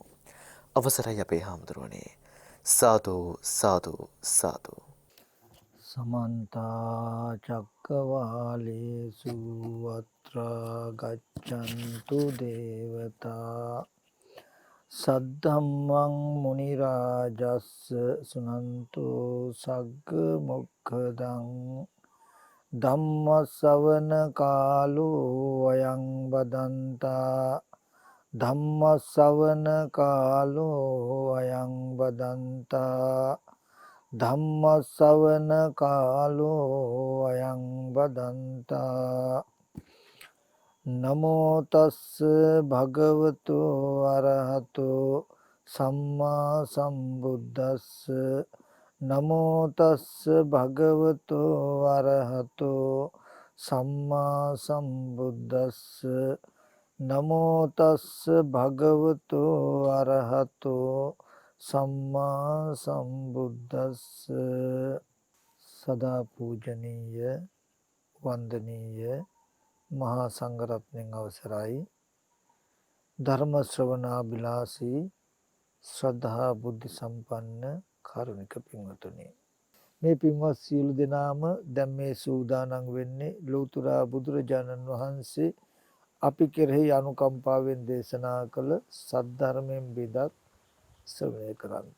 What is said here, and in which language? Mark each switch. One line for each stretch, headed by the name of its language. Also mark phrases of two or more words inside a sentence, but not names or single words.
Sinhala: අවසරයි අපේ හාමුදුරුවනේ.
Pali: සාදු සාදු සාදු. समन्ता चक्रवालेषु अत्र गच्छन्तु देवता सद्धम्मं मुनिराजस्स सुनन्तु सग्ग मोक्खदं ධම්මස්සවන කාලෝ අයං බදන්තා ධම්මස්සවන කාලෝ අයං බදන්තා ධම්මස්සවන කාලෝ අයං බදන්තා නමෝ තස්ස භගවතු අරහතෝ සම්මා සම්බුද්දස්ස නමෝ තස්ස භගවතු අරහතෝ සම්මා සම්බුද්දස්ස නමෝ තස්ස භගවතු අරහතෝ සම්මා සම්බුද්දස්ස.
Sinhala: සදා පූජනීය වන්දනීය මහා සංඝරත්නයන් අවසරයි. ධර්ම ශ්‍රවණාබිලාසී ශ්‍රද්ධා බුද්ධ සම්පන්න කාරුණික පින්වතුනි, මේ පින්වත් සියලු දෙනාම දැන් මේ සූදානම් වෙන්නේ ලෞතර බුදුරජාණන් වහන්සේ අපි කෙරෙහි අනුකම්පාවෙන් දේශනා කළ සද්ධර්මයෙන් බෙදක් ශ්‍රවණය කරන්නට.